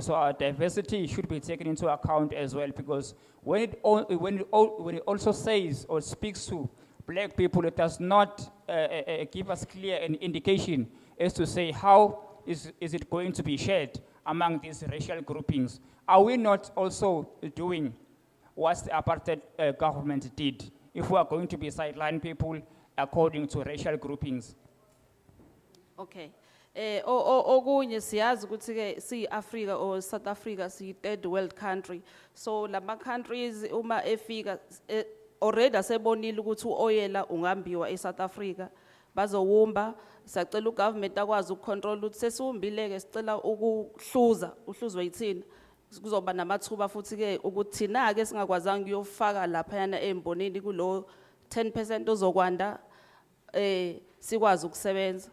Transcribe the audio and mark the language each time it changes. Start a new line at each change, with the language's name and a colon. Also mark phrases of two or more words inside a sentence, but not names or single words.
English: So our diversity should be taken into account as well, because when it also says or speaks to black people, it does not give us clear an indication as to say how is it going to be shared among these racial groupings. Are we not also doing what the apartheid government did if we are going to be sideline people according to racial groupings?
Zulu: Okay. Okunye siyazi ukuthi ke si Africa or South Africa si
English: third world country.
Zulu: So lama countries uma efika already asebonile ukuthi uoyela ungambiwa eSouth Africa. Bazowumba sacela ugovernment akwazi ukucontrol ukuthi sesiwumbile ke sicela uhluzwe yithina. Kuzoba namathuba futhi ke ukuthi thina ke singakwazanga ukuyofaka lapha yana embonini kulo 10% ozokwanda sikwazi ukusebenza.